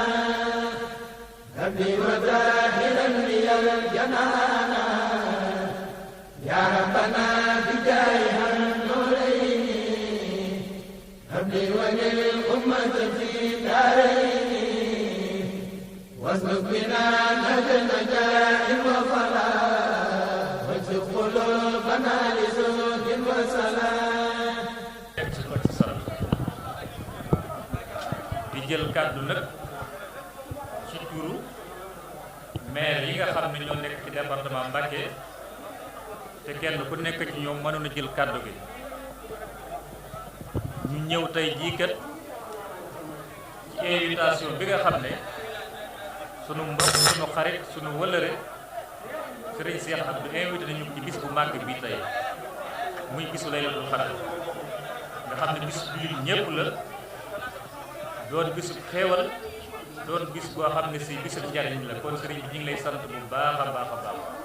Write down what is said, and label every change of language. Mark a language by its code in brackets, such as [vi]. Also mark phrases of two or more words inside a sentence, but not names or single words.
[ar] ربي وظاهرا لي الجنانا يا ربنا بجاهها النورين ربي وللأمة في دارين واسلك بنا نهج نجاح وفلاح واجعل قلوبنا لزهد وسلام [wo] di jël kàddu nag ci turu maire yi nga xam ne ñoo nekk ci département Mbacké te kenn ku nekk ci ñoom mënoon a jël kàddu gi ñu ñëw tey jii kat ci invitation bi nga xam ne sunu mbokk sunu xarit sunu wëllëre Serigne Cheikh Abdou invité nañu ci bis bu màgg bi tey muy bisu [ar] ليلة القدر [wo] nga xam ne bis bi ñépp la doon bisu xéewal doon bis boo xam ne si bisu njariñ la kon Serigne bi ñu ngi lay sant bu baax a baax a baax